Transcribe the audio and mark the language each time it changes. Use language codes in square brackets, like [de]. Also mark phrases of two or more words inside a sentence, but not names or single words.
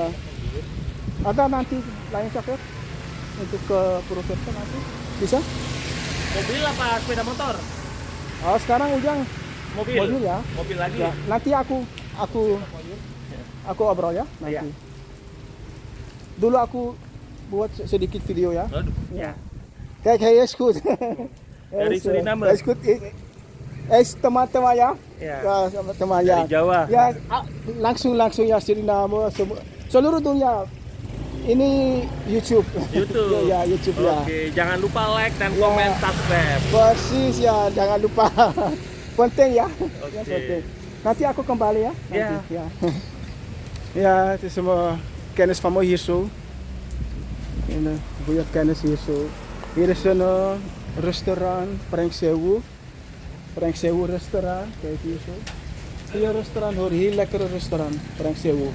[id] Ada nanti lain chauffeur untuk ke Purwokerto nanti bisa? Mobil apa sepeda motor? Oh, sekarang Ujang mobil ya. Mobil lagi. Ya, nanti aku obrol ya nanti. Iya. Dulu aku buat sedikit video ya. Ya. [nl] Kijk, hij is goed. [id] Dari Suriname. [nl] Hij is goed. Hij is [id] teman-teman ya. Ya. Ya, sama teman ya. Dari Jawa. Ya, langsung ya Suriname seluruh dunia. Ini YouTube. YouTube. Ya, YouTube ya. Oke, jangan lupa like dan Ya. komen subscribe. Persis ya, jangan lupa. Penting ya. Oke. Ya, penting. Nanti aku kembali ya. Nanti, Ya. Ya. [nl] Ja, het is een kennis van me hier zo. Een goede kennis hier zo. Hier is een restaurant, Preng Sewu. Preng Sewu restaurant, kijk hier zo. Hier restaurant hoor, heel lekkere restaurant, Preng Sewu.